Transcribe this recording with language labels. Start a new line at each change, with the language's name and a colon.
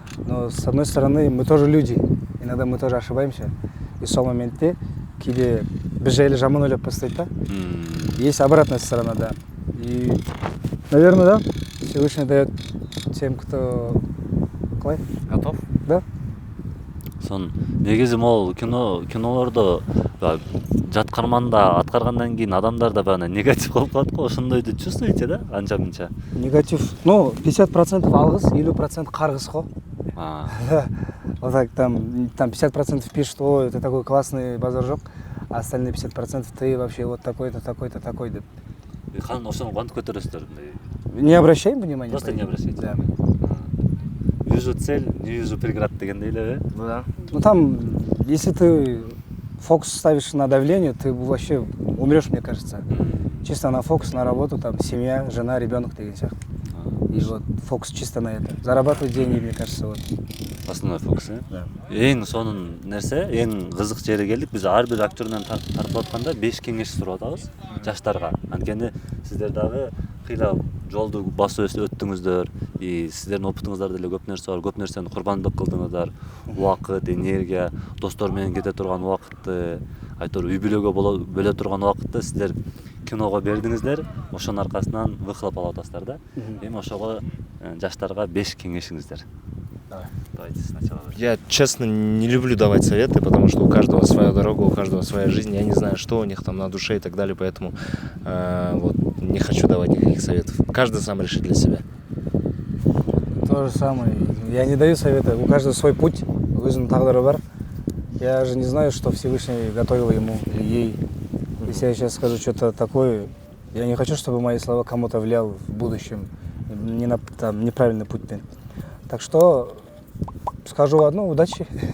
Russian: Но с одной стороны, мы тоже люди. Иногда мы тоже ошибаемся. И в
Kazakh: сол моментте кейде біз жайлы жаман ойлап бастайды да.
Russian: Есть обратная сторона, да. И, наверное, да, Всевышний дает тем, кто
Kazakh: қалай?
Russian: Готов? Да.
Kyrgyz: Сон негизи могул кинолордо жаткарманда аткаргандан кийин адамдарда баягы негатив болуп калат го, ошондойду
Russian: чувствуете, да?
Kyrgyz: Анча мынча. Негатив. Ну, 50% алгыс, 50% каргыс го. Да.
Russian: Вот так там 50% пишут, ой, ты такой классный базаржок, а остальные 50% ты вообще вот такой-то, такой-то, такой
Kyrgyz: деп. Кан ошону кантип көтөрөсүздөр?
Russian: Не обращаем внимания? Просто не обращайте. Да. Вижу цель, не вижу преград
Kyrgyz: дегендей эле,
Russian: Ну да. Ну там, если ты фокус ставишь на давление, ты вообще умрешь, мне кажется. Чисто на фокус, на работу, там, семья, жена, ребенок,
Kazakh: деген сияқты.
Russian: И вот фокус чисто на это. Зарабатывать деньги, мне кажется, вот. Основной фокус, да?
Kyrgyz: Эң сонун нерсе, эң кызык жери келдик. Биз ар бир актерден тартып атканда 5 кеңеш сурап атабыз жаштарга. Анткени сиздер дагы кыйла жолду басып өттүңүздөр, и сиздердин опытыңыздарда деле көп нерсе бар, көп нерсени курбандык кылдыңыздар. Убакыт, энергия, достор менен кете турган убакытты, айтор үй бүлөгө бөлө турган убакытты сиздер киного бердиңиздер, ошонун аркасынан выхлоп алып атасыздар да. Эми ошого жаштарга 5 кеңешиңиздер.
Russian: Давайте сначала. Я, честно, не люблю давать советы, потому что у каждого своя дорога, у каждого своя жизнь. Я не знаю, что у них там на душе и так далее, поэтому вот, не хочу давать никаких советов. Каждый сам решит для себя. То же самое. Я не даю совета. У каждого свой путь,
Kazakh: өзінің тағдыры бар.
Russian: Я же не знаю, что Всевышний готовил ему или ей. Если я сейчас скажу что-то такое, я не хочу, чтобы мои слова кому-то влиял в будущем, не на там, неправильный путь. Так что скажу одно, удачи.